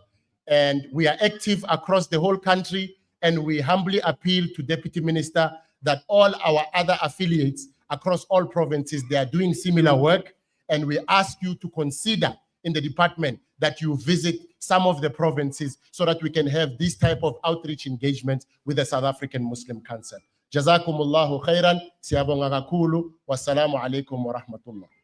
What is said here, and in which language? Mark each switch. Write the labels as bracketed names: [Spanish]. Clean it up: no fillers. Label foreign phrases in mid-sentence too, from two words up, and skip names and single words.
[English] And we are active across the whole country, and we humbly appeal to Deputy Minister that all our other affiliates across all provinces, they are doing similar work. And we ask you to consider in the department that you visit some of the provinces so that we can have this type of outreach engagement with the South African Muslim Council. [Arabic] جزاكم الله خيرا, [Zulu] siyabonga kakhulu, [Arabic] والسلام عليكم ورحمة الله.